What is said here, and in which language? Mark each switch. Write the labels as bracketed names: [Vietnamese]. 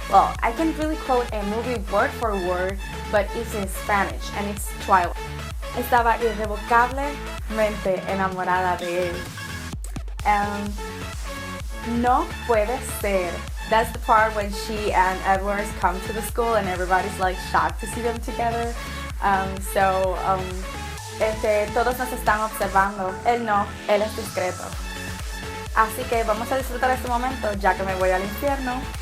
[English] Well, I can't really quote a movie word for word, but it's in Spanish, and it's Twilight. [Spanish] Estaba irrevocablemente enamorada de él. No puede ser. [English] That's the part when she and Edward come to the school and everybody's like shocked to see them together. [Spanish] Todos nos están observando. Él no, él es discreto. Así que vamos a disfrutar este momento ya que me voy al infierno.